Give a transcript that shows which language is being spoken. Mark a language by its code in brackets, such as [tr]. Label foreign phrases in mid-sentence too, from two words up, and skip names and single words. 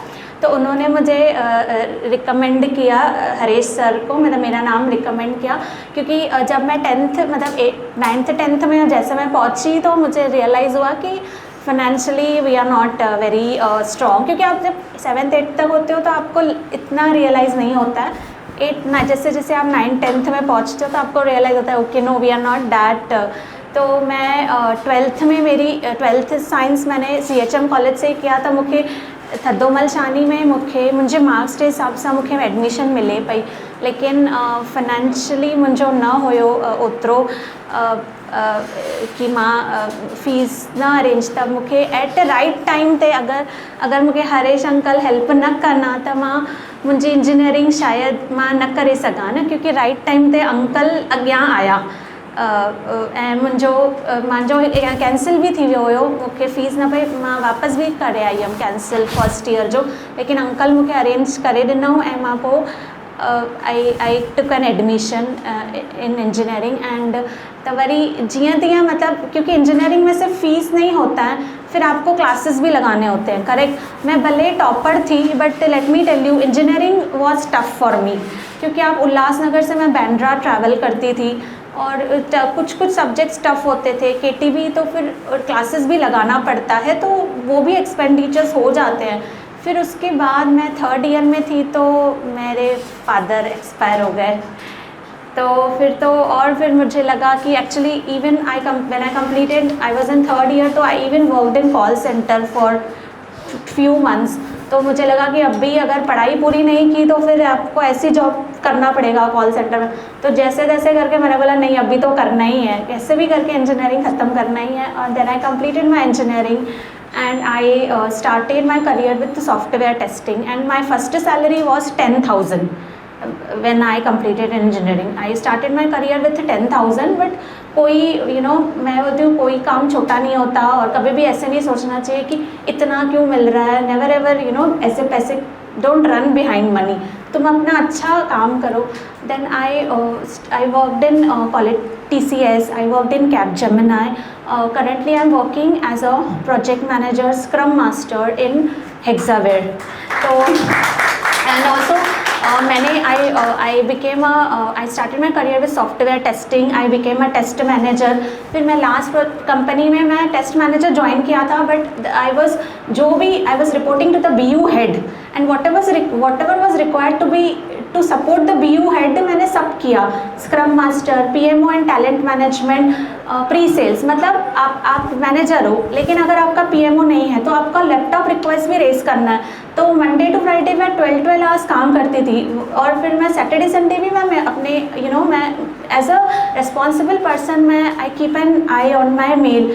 [hi] तो उन्होंने मुझे रिकमेंड किया हरीश सर को, मतलब मेरा नाम रिकमेंड किया, क्योंकि जब मैं 10th मतलब 9th 10th में जैसे मैं पहुंची, तो मुझे रियलाइज़ हुआ कि [en] financially we are not very strong, [hi] क्योंकि आप जब 7th 8th तक होते हो तो आपको इतना रियलाइज़ नहीं होता है। जैसे आप 9th 10th में पहुँचते हो तो आपको रियलाइज़ होता है [en] okay no we are not that. [hi] तो मैं 12th में मेरी 12th साइंस मैंने CHM कॉलेज से किया, [sd] त मूंखे थदोमल शानी में मुंहिंजे मार्क्स जे हिसाब सां मूंखे एडमिशन मिले पई, लेकिन फाइनेंशियली मुंहिंजो न हुयो ओतिरो कि मां फीस न अरेंज, त मूंखे [en] at right time [sd] ते अगरि मूंखे हरीश अंकल हेल्प न कना त मुंहिंजी इंजीनियरिंग शायदि मां न करे सघां न, क्योंकि [en] right time [sd] ते अंकल अॻियां आया। ऐं मुंहिंजो कैंसिल बि थी वियो हुयो, मूंखे फ़ीस न पई, मां वापसि बि करे आई हुयमि [en] cancel first year [sd] जो, लेकिन अंकल मूंखे अरेंज करे ॾिनऊं, ऐं मां पोइ [en] I took an admission in engineering. [sd] एंड त वरी जीअं तीअं, [hi] मतलब क्योंकि इंजीनियरिंग में सिर्फ फीस नहीं होता है, फिर आपको क्लासेस भी लगाने होते हैं, करेक्ट। मैं भले टॉपर थी, [en] but let me tell you engineering was tough for me, [hi] क्योंकि आप उल्लासनगर से मैं बांद्रा ट्रैवल करती थी, और कुछ [en] subjects tough [hi] होते थे, KTB, तो फिर क्लासेस भी लगाना पड़ता है, तो वो भी एक्सपेंडिचर्स हो जाते हैं। फिर उसके बाद मैं 3rd ईयर में थी तो मेरे फादर एक्सपायर हो गए, तो फिर मुझे लगा कि [en] actually even when I completed, I was in 3rd year, तो I even worked in call center for few months. [hi] तो मुझे लगा कि अब भी अगर पढ़ाई पूरी नहीं की तो फिर आपको ऐसी जॉब करना पड़ेगा [en] call center [hi] में। तो जैसे तैसे करके मैंने बोला नहीं, अभी तो करना ही है, कैसे भी करके इंजीनियरिंग ख़त्म करना ही है। [en] और then I completed my engineering and I started my career with software testing, and my first salary was 10,000 when I completed engineering. I started my career with 10,000, but [hi] कोई मैं बोलती हूँ कोई काम छोटा नहीं होता, और कभी भी ऐसे नहीं सोचना चाहिए कि इतना क्यों मिल रहा है. [en] never ever [hi] ऐसे पैसे [en] don't run behind money. [hi] तुम अपना अच्छा काम करो. [en] देन I worked in TCS, I worked in Capgemini. Currently I am working as a project manager, scrum master in Hexaware. So and also I started my career with software testing. I became a test manager. [hi] फिर मैं [en] last company [hi] में मैं [en] test manager [hi] ज्वाइन किया था, [en] बट I was reporting to the BU head, and whatever was required to support the BU head [hi] मैंने सब किया. [en] scrum master, PMO and talent management, pre sales. [hi] मतलब आप मैनेजर हो, लेकिन अगर आपका PMO नहीं है तो आपका [en] laptop request [hi] भी रेस करना है. तो [en] Monday to Friday [hi] मैं 12 आवर्स काम करती थी, और फिर मैं [en] Saturday Sunday [hi] भी मैं अपने मैं [en] as a responsible person [hi] मैं [en] I keep an eye on my mail.